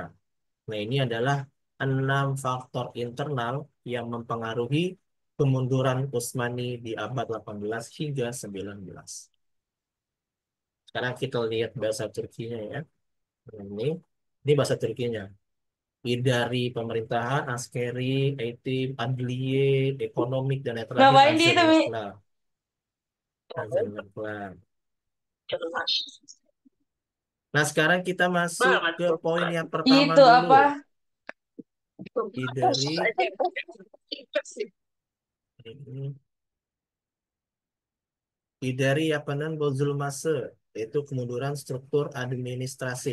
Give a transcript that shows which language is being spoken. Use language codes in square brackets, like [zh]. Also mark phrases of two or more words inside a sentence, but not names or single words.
[id] Nah, ini adalah 6 faktor internal yang mempengaruhi kemunduran Utsmani di abad 18 hingga 19. Sekarang kita lihat bahasa Turkinya, ya. Ini bahasa Turkinya. Dari pemerintahan, [tr] askeri, etim, adliye, ekonomik, [id] dan yang terakhir Ngapain di itu, Azanul Mi? Kalam. Azanul Kalam. Nah, sekarang kita masuk ke poin yang pertama Itu dulu. apa? Dari ini, dari apa namanya Bozulmase, yaitu kemunduran struktur administrasi.